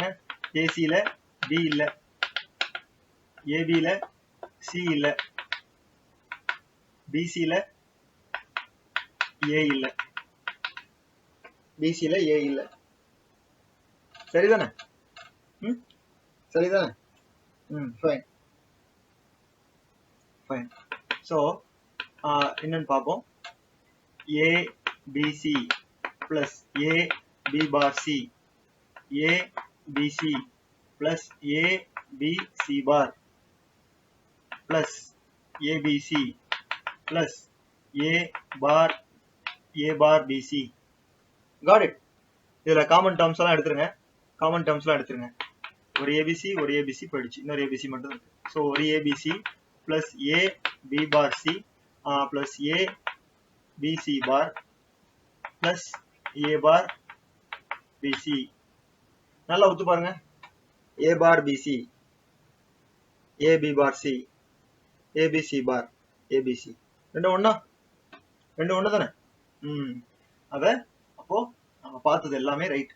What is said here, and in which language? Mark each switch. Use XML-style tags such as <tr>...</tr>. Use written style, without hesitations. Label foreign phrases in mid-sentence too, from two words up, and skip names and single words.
<ta>ஏசில பி இல்ல, ஏபில சி இல்ல, பிசில ஏ இல்ல, பிசில ஏ இல்ல. சரிதானே? சரிதானே?</ta> <en>fine fine.</en> <ta>ஸோ என்னன்னு பார்ப்போம்.</ta> <en>A B C plus A B bar C, A B C plus A B C bar plus A B C plus A bar B C. Got it?</en> <ta>இதுல</ta> <en>common terms</en> <ta>எல்லாம் எடுத்துருங்க.</ta> <en>common terms</en> <ta>எல்லாம் எடுத்துருங்க. ஒரு ABC ஒரு ABC போயிடுச்சு, இன்னொரு ABC மட்டும் இருக்கு.</ta> <en>ஸோ ஒரு ABC plus A B bar C plus A BC bar plus A bar BC.</en> <ta>நல்லா ஒத்து பாருங்க.</ta> <en>A bar BC, AB bar C, ABC bar ABC.</en> <ta>ரெண்டு ஒண்ணு தானே? அத அப்போ நம்ம பார்த்தது எல்லாமே ரைட்.</ta>